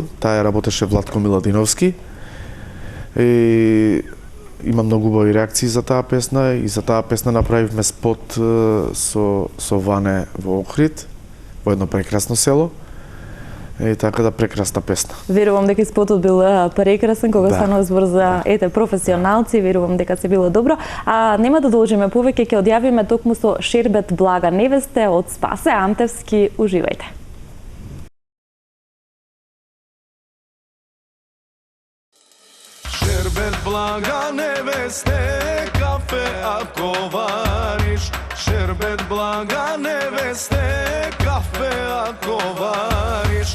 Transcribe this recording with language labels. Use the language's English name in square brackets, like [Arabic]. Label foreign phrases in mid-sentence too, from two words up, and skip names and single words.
[Macedonian] Таа ја работеше Владко Миладиновски. И има многу убави реакции за таа песна и за таа песна направивме спот со Ване во Охрид, во едно прекрасно село. И така да прекрасна песна. Верувам дека спотот бил прекрасен кога станува збор за професионалци, верувам дека се било добро. А нема да должиме повеќе, ќе одјавиме токму со Шербет блага невесте од Спасе Антевски. Уживајте. [Serbian] Šerbet blaga neveste, kafe ako variš. Šerbet blaga neveste, kafe ako variš.